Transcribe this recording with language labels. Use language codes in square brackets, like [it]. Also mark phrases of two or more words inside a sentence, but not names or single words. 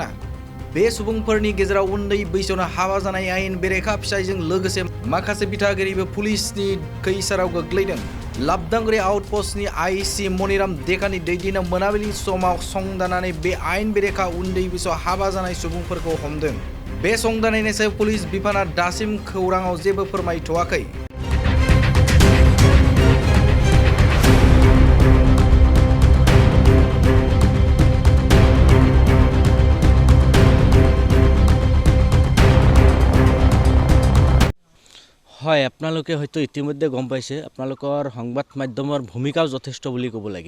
[brx] बे सुबुंफोरनि गेजेराव उन्दै बैसोआवनो हाबा जानाय आयेन बेरेखा फिसायजों लोगोसे माखासे बिथागिरिबो पुलिसनि खैसाराव गोग्लैदों। लाबदांगुरि आउटपोस्टनि आइसि मनिराम देकानि दैदेननायाव मोनाबिलि समाव संदाननानै बे आयेन बेरेखा उन्दै बैसोआव हाबा जानाय सुबुंफोरखौ हमदों। बे संदाननायनि सायाव पुलिस बिफाना दासिम खौराङाव जेबो फोरमायथ'वाखै। [as] হয়, আপোনালোকে হয়তো ইতিমধ্যে গম পাইছে, আপোনালোকৰ সংবাদ মাধ্যমৰ ভূমিকাও যথেষ্ট বুলি ক'ব লাগিব।